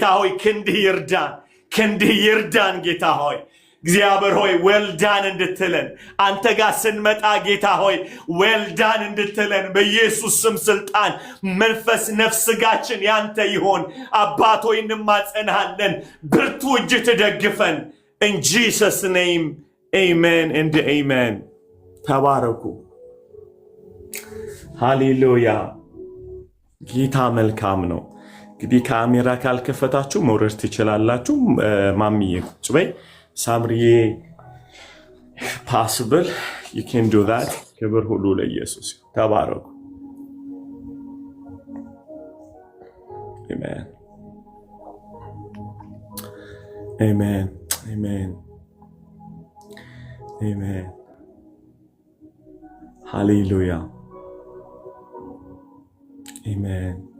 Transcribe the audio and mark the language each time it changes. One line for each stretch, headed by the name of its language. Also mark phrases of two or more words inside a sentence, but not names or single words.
Amharic: ሆይ ክንድህ ይርዳን። ጌታ ሆይ እግዚአብሔር ሆይ ዌልዳን እንድትለን አንተ ጋር ስንመጣ ጌታ ሆይ ዌልዳን እንድትለን በኢየሱስ ስም ስልጣን መንፈስ ነፍስ ስጋችን ያንተ ይሆን። አባት ሆይ እንማጸንሃለን። ብርቱ እጅ ትደግፈን።
English: in Jesus name amen and amen።
Amharic: ተባረኩ። ሃሌሉያ። ጌታ መልካም ነው። እንግዲህ ካሜራ ካልከፈታችሁ መውረድ ትችላላችሁ። ማሚዬ ቁጭ በይ። ሳምሪዬ
English: possible you can do that።
Amharic: ክብር ሁሉ ለኢየሱስ። ተባረኩ። አሜን አሜን አሜን አሜን። ሃሌሉያ አሜን